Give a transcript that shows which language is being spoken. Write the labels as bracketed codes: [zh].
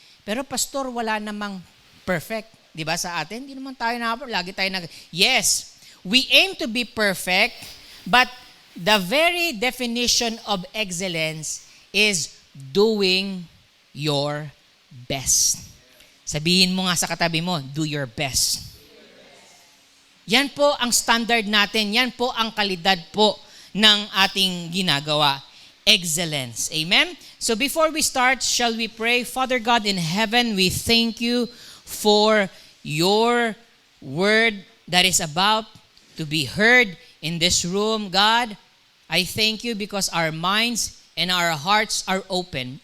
[tl] Pero pastor, wala namang perfect. Di ba sa atin? Hindi naman tayo lagi tayo [en] Yes, we aim to be perfect, but the very definition of excellence is doing your best. [tl] Sabihin mo nga sa katabi mo, [en] do your best. [tl] Yan po ang standard natin. Yan po ang kalidad po ng ating ginagawa. [en] Excellence. Amen? So before we start, shall we pray? Father God in heaven, we thank you for your word that is about to be heard in this room, God. I thank you because our minds and our hearts are open.